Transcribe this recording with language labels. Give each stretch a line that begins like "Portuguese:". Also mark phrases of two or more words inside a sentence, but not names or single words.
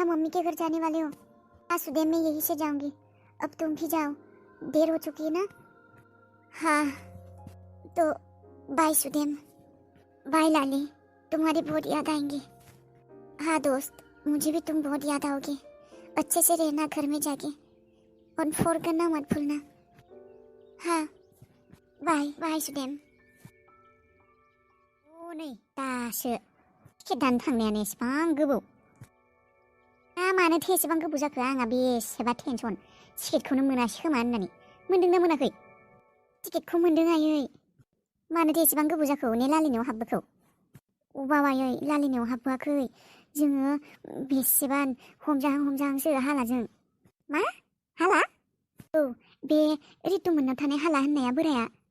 Hindi: मम्मी के घर जाने वाले हो हाँ सुदेम मैं यहीं से जाऊँगी अब तुम भी जाओ देर हो चुकी है ना हाँ तो बाय सुदेम बाय लाली तुम्हारी बहुत याद आएंगी हाँ दोस्त मुझे भी तुम बहुत याद आओगे अच्छे से रहना घर में जाके और फोन करना मत भूलना हाँ बाय बाय सुदेम
Bodo: नै दासो टिकेट दानो थांनायानो एसेबां गोबाव मानोथो एसेबां गोबाव जाखो आंहा बेसेबा टेनसन टिकेटखौनो मोनासै खोमा होननानै मोनदोंना मोनाखै टिकेटखौ मोनदों आयै मानोथो एसेबां गोबाव जाखो ने लालिनियाव हाबबोखौ अबाव आयै लालिनियाव हाबबोआखै जोङो बेसेबा हमजाहांसो हालाजों मा हाला औ बे रितु मोननाव थानाय हाला होननाया बोराया